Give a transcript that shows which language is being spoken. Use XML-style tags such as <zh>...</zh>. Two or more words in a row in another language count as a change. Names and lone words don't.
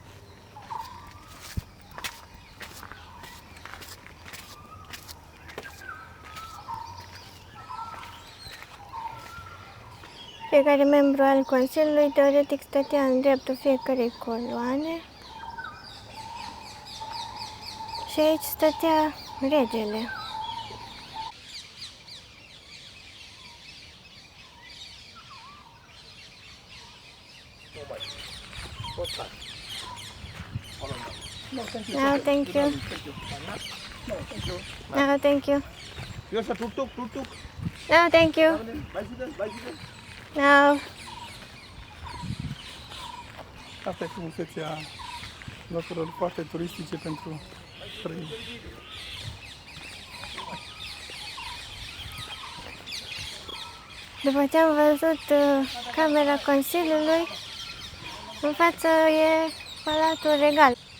<ro>Fiecare membru al Consiliului teoretic stătea în dreptul fiecărei coloane și aici stătea regele.</ro> <en>No, thank you. No, thank you. Here's a tuk-tuk. No, thank you. Bicycle. No.</en> <ro>Asta e frumusețea locurilor foarte turistice pentru străini. După ce am văzut Camera Consiliului, în față e Palatul Regal.</ro>